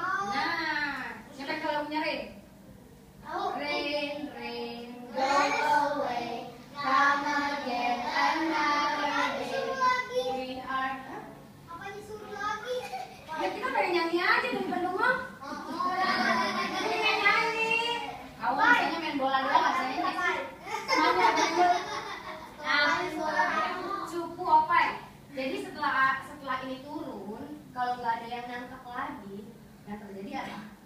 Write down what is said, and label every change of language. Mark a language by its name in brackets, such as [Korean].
[Indonesian] Nah, siapa yang kalau punya rain? [English] Rain, rain, go away, come again another day. We are. [Indonesian] Apa disuruh lagi? Ya kita pengen nyanyi aja dari Bandung mah. Ini pengen nyanyi. Kau biasanya main bola doang, nggak bisa nyanyi. Semuanya main bola. Cupu opai. Jadi setelah ini turun, kalau nggak ada yang nangkep lagi, yang terjadi apa?